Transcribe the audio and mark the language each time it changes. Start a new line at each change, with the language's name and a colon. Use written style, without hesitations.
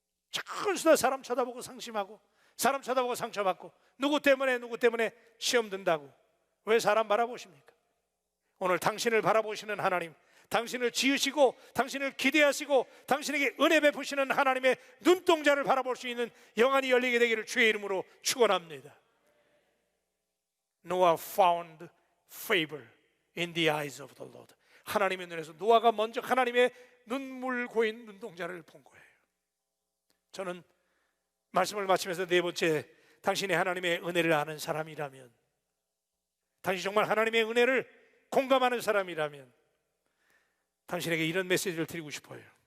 Korean: 작은 수다 사람 쳐다보고 상심하고, 사람 쳐다보고 상처받고, 누구 때문에 시험 든다고. 왜 사람 바라보십니까? 오늘 당신을 바라보시는 하나님, 당신을 지으시고 당신을 기대하시고 당신에게 은혜 베푸시는 하나님의 눈동자를 바라볼 수 있는 영안이 열리게 되기를 주의 이름으로 축원합니다.
English: Noah found favor in the eyes of the Lord.
Korean: 하나님의 눈에서 노아가 먼저 하나님의 눈물 고인 눈동자를 본 거예요. 저는 말씀을 마치면서 네 번째, 당신이 하나님의 은혜를 아는 사람이라면, 당신이 정말 하나님의 은혜를 공감하는 사람이라면 당신에게 이런 메시지를 드리고 싶어요.